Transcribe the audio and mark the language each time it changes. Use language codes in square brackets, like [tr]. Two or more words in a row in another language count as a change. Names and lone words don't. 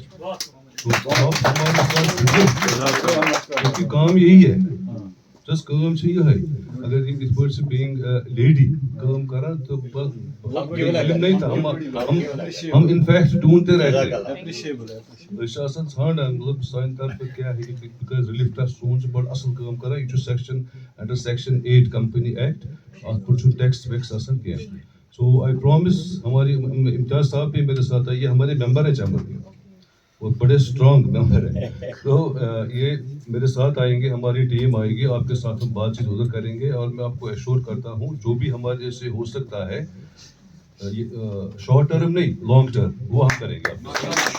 [ur] تو آپ ہمارے ساتھ, کیونکہ کام یہی ہے, جس کام سے یہ ہے. اگر اس پر سے بینگ لیڈی کام کرا تو علم نہیں تھا, ہم انفیکٹ ڈھونڈتے رہتے [ks] ژھانڈان مطلب سانہِ طرفہٕ کیٛاہ ہیٚکہِ بیکاز [en] relief trust [ks] سون چھُ بڑٕ اصل کٲم کران. یہِ چھُ [en] section under section 8 Company Act, [ks] اتھ پٮ۪ٹھ چھُنہٕ ٹیکس ویکس آسان کینٛہہ. [en] so I promise, [ur] ہمارے امتیاز صاحب بھی میرے ساتھ آئیے, ہمارے ممبر ہیں چیمبر کے اور بڑے اسٹرانگ ممبر ہیں. تو یہ میرے ساتھ آئیں گے, ہماری ٹیم آئے گی, آپ کے ساتھ ہم بات چیت ادھر کریں گے. اور میں آپ کو ایشور کرتا ہوں جو بھی ہمارے سے ہو سکتا ہے [en] short term [ur] نہیں [en] long term, [ur] وہ ہم کریں گے آپ کے ساتھ.